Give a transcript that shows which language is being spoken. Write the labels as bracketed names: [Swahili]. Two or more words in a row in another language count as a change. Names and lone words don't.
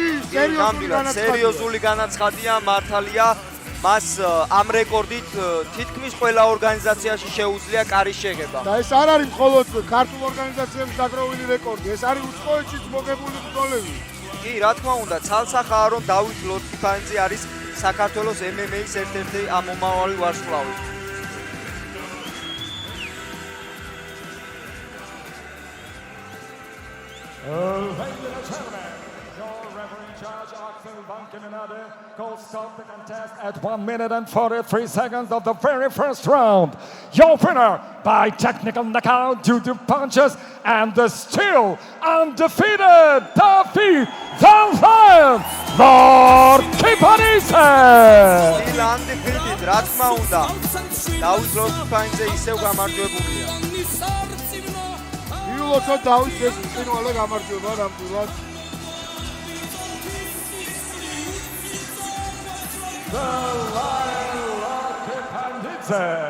[Georgian] სერიოზული განაცხადია მართალია მას ამ რეკორდით თითქმის ყველა ორგანიზაციაში შეუძლია კარის შეგება და ეს არ არის მხოლოდ ქართულ ორგანიზაციებში დაგროვილი რეკორდი ეს არის უცხოეთშიც მოგებული ბრძოლები კი რა თქმა უნდა ცალსახაა რომ დავით ლორდ კიფანიძე არის საქართველოს MMA-ის ერთ-ერთი ამომავალი ვარსკვლავი [English] Ladies and gentlemen, your referee in charge, Axel Van Kimendade, calls stop the contest at 1 minute and 43 seconds of the very first round. Your winner by technical knockout due to punches and the still undefeated David the Lion Lord Kifanidzé. Still undefeated, [Georgian] რა თქმა უნდა. დავით ლორდ კიფანიძე ისევ გამარჯვებულია. მიულოცოთ დავით ეს ბრწყინვალე გამარჯვება ნამდვილად The Lion Lord Kifanidzé.